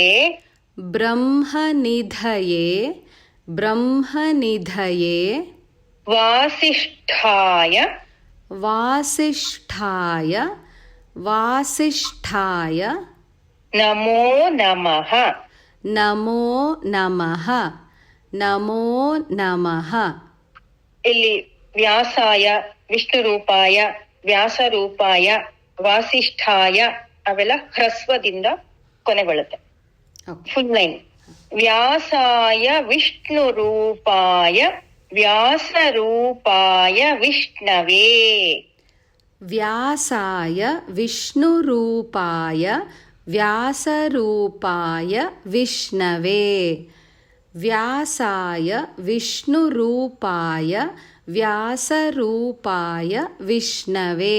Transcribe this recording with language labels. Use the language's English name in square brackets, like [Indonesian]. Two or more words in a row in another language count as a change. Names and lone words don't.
[Sanskrit] ब्रह्मनिधये ब्रह्मनिधये वासिष्ठाय वासिष्ठाय वासिष्ठाय नमो नमः नमो नमः नमो नमः [Kannada] ಇಲ್ಲಿ [Sanskrit] ವ್ಯಾಸಾಯ ವಿಷ್ಣುರೂಪಾಯ ವ್ಯಾಸರೂಪಾಯ ವಾಸಿಷ್ಠಾಯ [Kannada] ಅವೆಲ್ಲ ಹ್ರಸ್ವದಿಂದ ಕೊನೆಗೊಳ್ಳುತ್ತೆ. [English] full line. [Sanskrit] ವ್ಯಾಸಾಯ ವಿಷ್ಣುರೂಪಾಯ ವ್ಯಾಸರೂಪಾಯ ವಿಷ್ಣವೇ व्यासाय विष्णुरूपाय व्यासरूपाय विष्णवे व्यासाय विष्णुरूपाय व्यासरूपाय विष्णवे